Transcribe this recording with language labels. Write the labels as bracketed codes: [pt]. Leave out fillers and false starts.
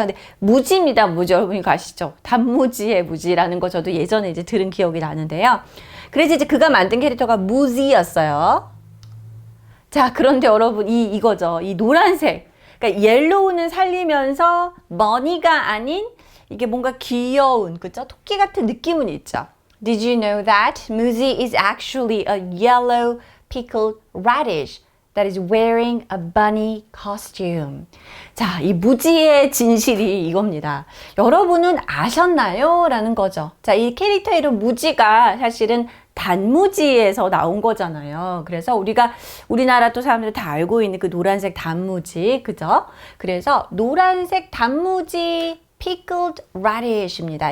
[ko] 근데 무지입니다. 무지. 여러분 이거 아시죠? 단무지의 무지라는 거 저도 예전에 이제 들은 기억이 나는데요. 그래서 이제 그가 만든 캐릭터가 무지였어요. 자, 그런데 여러분 이거죠. 이 노란색. 그러니까 옐로우는 살리면서 머니가 아닌 이게 뭔가 귀여운 그죠? 토끼 같은 느낌은 있죠. [en] Did you know that Muzi is actually a yellow pickled radish? that is wearing a bunny costume. [ko] 자, 이 무지의 진실이 이겁니다. 여러분은 아셨나요? 라는 거죠. 자, 이 캐릭터 이름 무지가 사실은 단무지에서 나온 거잖아요. 그래서 우리나라 또 사람들 다 알고 있는 그 노란색 단무지, 그죠? 그래서 노란색 단무지 pickled radish입니다.